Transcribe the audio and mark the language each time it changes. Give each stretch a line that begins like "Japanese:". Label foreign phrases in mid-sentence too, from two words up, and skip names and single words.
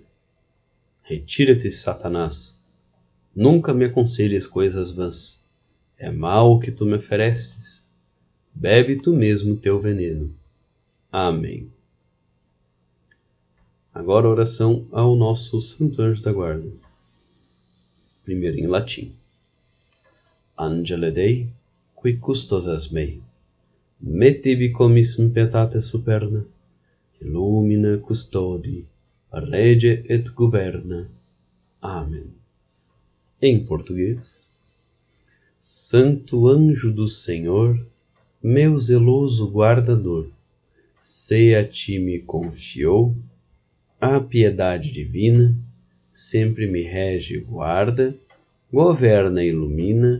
Portuguese: Retira-te, Satanás, nunca me aconselhes coisas vãs. É mal o que tu me ofereces, bebe tu mesmo teu veneno. Amém. Agora a oração ao nosso Santo Anjo da Guarda. Primeiro em latim.
Latin: Angele Dei, qui custosas mei, mettibi commissum pietate superna, illumina custodi, rege et governa.
Portuguese: Amém. Em português. Santo anjo do Senhor, meu zeloso guardador, se a ti me confiou a piedade divina, sempre me rege e guarda, governa e ilumina.